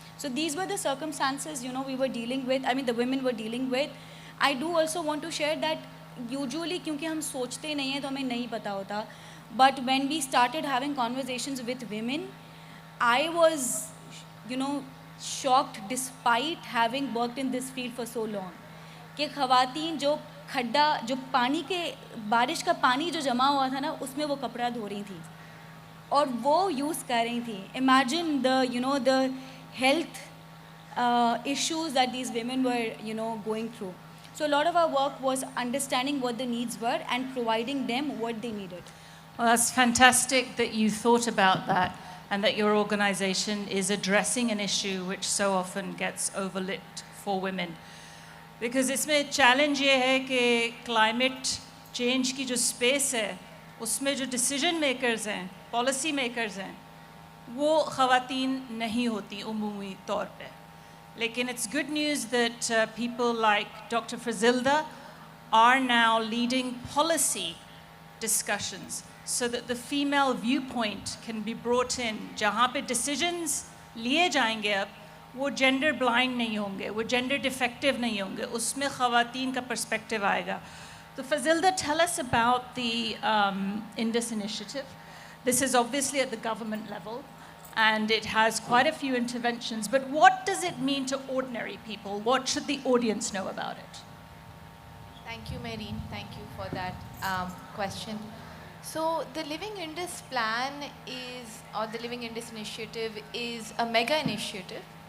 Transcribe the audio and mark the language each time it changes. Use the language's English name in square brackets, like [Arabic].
[English] So these were the circumstances we were dealing with, I mean the women were dealing with. I do also want to share that usually [Hindi] क्योंकि हम सोचते नहीं हैं तो हमें नहीं पता होता, [English] but when we started having conversations with women, I was shocked despite having worked in this field for so long, [Hindi] कि ख़वातीन जो खड्डा, जो पानी के, बारिश का पानी जो जमा हुआ था ना, उसमें वो कपड़ा धो रही थी और वो यूज़ कर रही थी. [English] Imagine the health issues that these women were going through. So a lot of our work was understanding what the needs were and providing them what they needed. Well, that's fantastic that you thought about that and that your organization is addressing an issue which so often gets overlooked for women. [Hindi] Because इसमें challenge ये है कि climate change की जो space है, उसमें जो decision makers हैं, policy makers हैं, वो ख़वातीन नहीं होती उमूमी तौर पे. [English] लेकिन it's good news that people like Dr. Fazilda are now leading policy discussions so that the female viewpoint can be brought in. [Hindi] जहाँ पे decisions लिए जाएंगे अब, वो gender blind नहीं होंगे, वो gender defective नहीं होंगे, उसमें ख़वातीन का perspective आएगा. [English] So Fazilda, tell us about the Indus initiative. This is obviously at the government level and it has quite a few interventions, but what does it mean to ordinary people? What should the audience know about it? Thank you, Mahreen. Thank you for that question. So the Living Indus plan is, or the Living Indus initiative is a mega initiative.